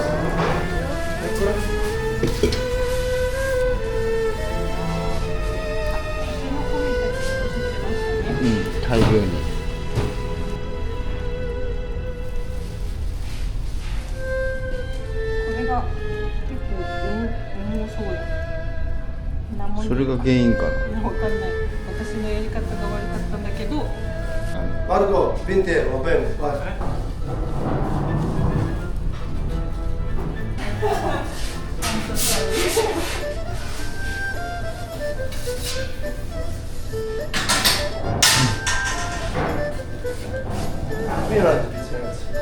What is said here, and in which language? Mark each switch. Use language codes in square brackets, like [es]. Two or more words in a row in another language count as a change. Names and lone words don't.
[it] Eccola. [ja] 大量に。これが結構重そうや。何もそれが原因かな。わかんない。私のやり方が悪かったんだけど。 [it] Marco, 20 euro, va bene? Vai. Io non ho giudizio, ragazzi.